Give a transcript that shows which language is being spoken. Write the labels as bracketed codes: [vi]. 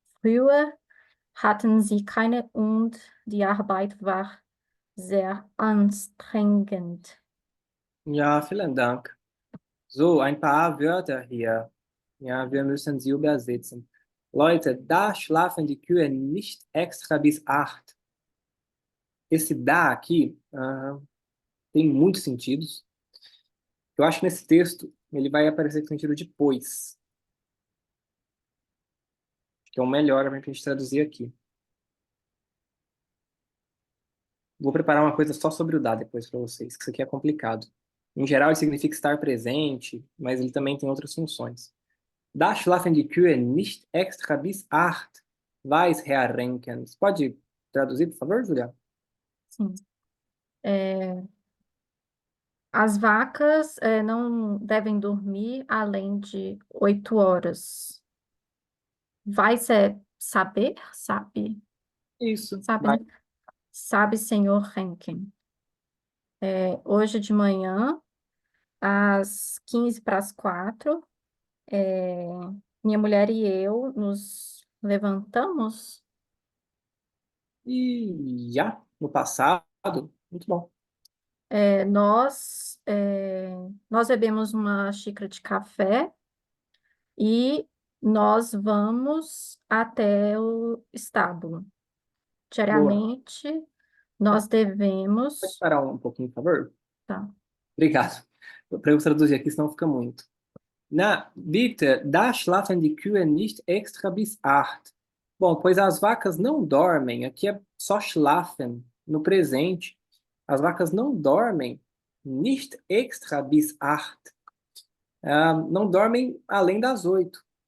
[de] Früher hatten sie keine und die Arbeit war sehr anstrengend. Ja, vielen Dank. So, ein paar Wörter hier. Ja, wir müssen sie übersetzen. Leute, da schlafen die Kühe nicht extra bis 8. [pt] Esse da aqui tem muitos sentidos. Eu acho que nesse texto ele vai aparecer com sentido depois. Que é o melhor para a gente traduzir aqui. Vou preparar uma coisa só sobre o da depois para vocês, que isso aqui é complicado. Em geral, ele significa estar presente, mas ele também tem outras funções. [de] Da schlafen die Kühe nicht extra bis 8, weiß Herr Renkens. [pt] Pode traduzir, por favor, Julia? Sim. As vacas não devem dormir além de 8 horas. Vai ser saber? Sabe? Isso. Sabe, Vai. né? Sabe, senhor Henken. Hoje de manhã, às 15:45, minha mulher e eu nos levantamos. E já, no passado, muito bom. Nós bebemos uma xícara de café e nós vamos até o estábulo. Diariamente, nós Pode devemos. parar um pouquinho, por favor? Tá. Obrigado. Para eu traduzir aqui, senão fica muito. [de] Na, bitte, da schlafen die Kühe nicht extra bis 8. [pt] Bom, pois as vacas não dormem. Aqui é só schlafen, no presente. As vacas não dormem [de] nicht extra bis 8. [pt] Não dormem além das 8.